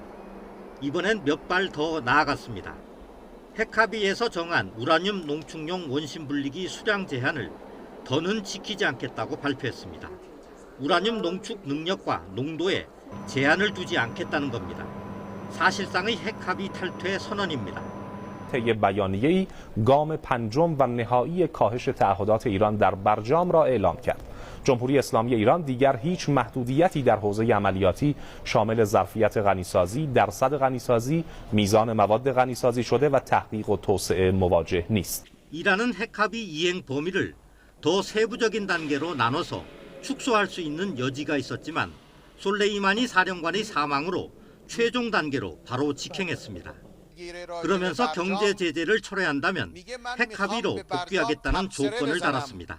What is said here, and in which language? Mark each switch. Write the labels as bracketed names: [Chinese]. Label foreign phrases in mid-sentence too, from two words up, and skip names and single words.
[Korean] 이번엔 몇 발 더 나아갔습니다. 핵합의에서 정한 우라늄 농축용 원심 분리기 수량 제한을 더는 지키지 않겠다고 발표했습니다. 우라늄 농축 능력과 농도에 제한을 두지 않겠다는 겁니다. 사실상의 핵합의 탈퇴 선언입니다. [Persian] طی بیانیه‌ای گام پنجم و نهایی کاهش تعهدات ایران در برجام را اعلام کرد. جمهوری اسلامی ایران دیگر هیچ محدودیتی در حوزه عملیاتی شامل ظرفیت غنیسازی، درصد غنیسازی، میزان مواد غنیسازی شده و تحقیق و توسعه مواجه نیست. [Korean] 이란은 핵합의 이행 범위를 더 세부적인 단계로 나눠서 축소할 수 있는 여지가 있었지만 솔레이마니 사령관의 사망으로 최종 단계로 바로 직행했습니다. 그러면서 경제 제재를 철회한다면 핵합의로 복귀하겠다는 조건을 달았습니다.